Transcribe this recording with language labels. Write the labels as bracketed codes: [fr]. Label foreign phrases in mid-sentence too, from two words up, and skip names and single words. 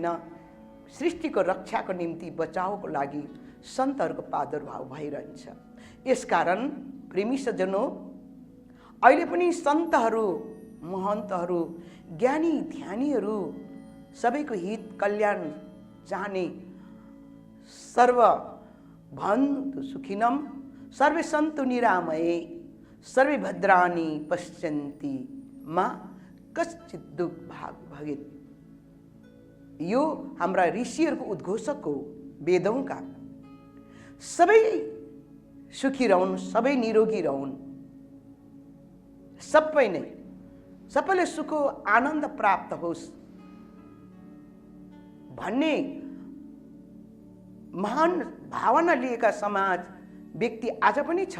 [ne] सृष्टिको रक्षाको निम्ति बचाउको लागि सन्तहरूको प्रादुर्भाव भइरहन्छ। यसकारण प्रेमी सज्जनों, अहिले पनि सन्तहरू, महन्तहरू, ज्ञानी ध्यानीहरू सबैको हित कल्याण चाहने [sa] सर्व भन्तु सुखिनम सर्वे सन्तु निरामये सर्वे भद्राणि पश्यन्ति मा कश्चित् दुःख भाग भगेत। [ne] यो हाम्रा ऋषिहरूको उद्घोषक हो वेदौंका। सबै सुखी रहन्, सबै निरोगी रहन्, सबैले सुख आनन्द प्राप्त होस् भन्ने महान भावना लिएका समाज व्यक्ति आज पनि छ।